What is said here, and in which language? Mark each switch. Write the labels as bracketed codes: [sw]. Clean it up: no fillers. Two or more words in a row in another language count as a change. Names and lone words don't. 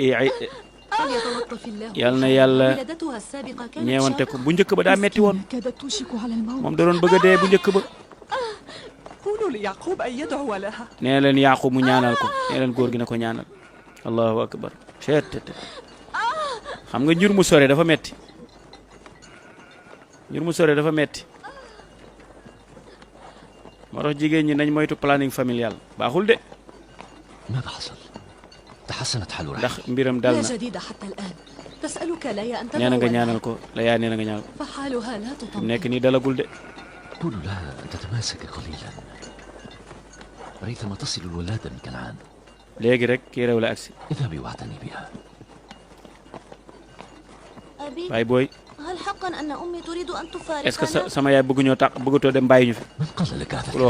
[wo] yàlla na yàlla ñeewante ko bu njëkk ba daa metti woon moom da doon bëgg a dee bu njëkk ba nee leen Yaaqub mu ñaanal ko nee leen góor gi na ko ñaanal [ar] الله أكبر [wo] xam nga njur mu sore dafa metti ngir mu sore dafa metti moo tax jigéen ñi nañ moytu [fr] planning familial [wo] baaxul de [ar] ماذا حصل؟ تحسنت حال [wo] ndax [ar] رحيل. [wo] mbiram dal [ar] لا [wo] na [ar] جديد حتى الآن تسألك ليا أن [wo] nee na nga [ar] تدعو [wo] ñaanal ko la yaa nee na nga ñaanal ko [ar] فحالها لا [wo] fi mu [ar] تطمئن. [wo] nekk nii dalagul de [ar] قولوا لها أن تتماسك قليلا ريثما تصل الولادة من كنعان. [wo] léegi rek kii réew la agsi [ar] اذهبي واعتني بها. أبي [wo] waaye booy [ar] هل حقا أن أمي تريد أن [fr] est-ce que [ar] تفارقنا؟ [wo] sama yaay bëgguñoo tax bëggatoo dem bàyyi ñu fi [ar] من قال لك هذا؟